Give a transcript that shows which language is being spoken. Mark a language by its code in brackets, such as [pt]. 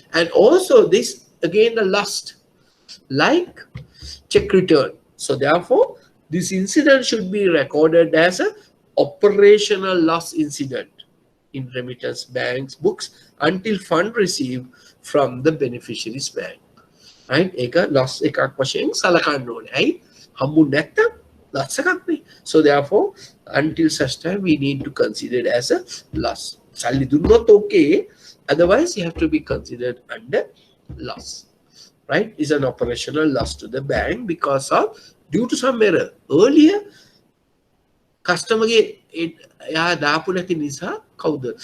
[en] And also this again the lust, like check return. So therefore, this incident should be recorded as a operational loss incident in remittance bank's books until fund received from the beneficiary's bank. Right? [si] Eka loss ekak වශයෙන් සලකන්න ඕනේ. ඇයි? හම්බුනේ නැත්තම් loss එකක් නේ. [en] So therefore, until such time we need to consider it as a loss. [si] සල්ලි දුන්නොත් [en] okay, otherwise you have to be considered under loss. Right? Is an operational loss to the bank because of due to some error. [si] Earlier, customer එයා දාපු නැති නිසා කවුද?